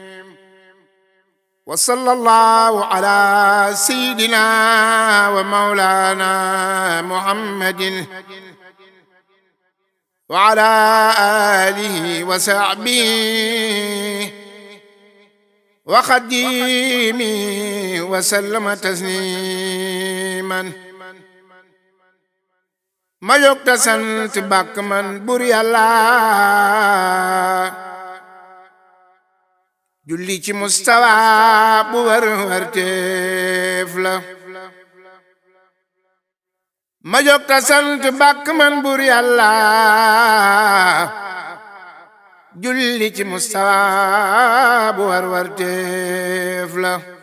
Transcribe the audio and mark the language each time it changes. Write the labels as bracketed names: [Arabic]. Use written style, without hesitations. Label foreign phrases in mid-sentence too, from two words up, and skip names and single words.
[Arabic] وصلى الله على سيدنا ومولانا محمد وعلى آله وصحبه وخديمه وسلم تسليما. [Wolof] ma jóg ta sant bàkk man bur Yàlla, julli ci Mustafa bu wër wërteef la. ma jóg ta sant bàkk man bur Yàlla, julli ci Mustafa bu wër wërteef la.